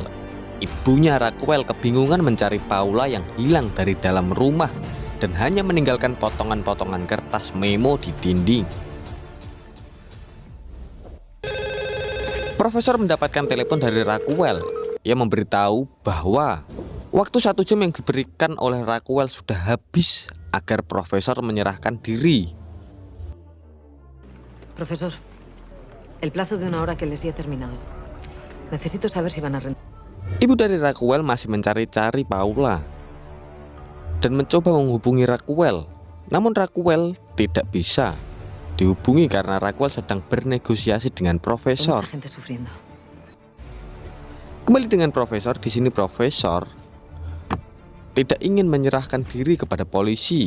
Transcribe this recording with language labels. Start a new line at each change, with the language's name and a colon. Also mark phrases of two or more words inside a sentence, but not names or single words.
Indonesian: Ibunya Raquel kebingungan mencari Paula yang hilang dari dalam rumah dan hanya meninggalkan potongan-potongan kertas memo di dinding. Profesor mendapatkan telepon dari Raquel. Ia memberitahu bahwa waktu 1 jam yang diberikan oleh Raquel sudah habis agar profesor menyerahkan diri.
Spanish: Profesor, el plazo de 1 hora que les di ha terminado. Necesito saber si van a rentar.
Indonesian: Ibu dari Raquel masih mencari-cari Paula dan mencoba menghubungi Raquel. Namun Raquel tidak bisa dihubungi karena Raquel sedang bernegosiasi dengan profesor. Kembali dengan profesor, di sini profesor tidak ingin menyerahkan diri kepada polisi.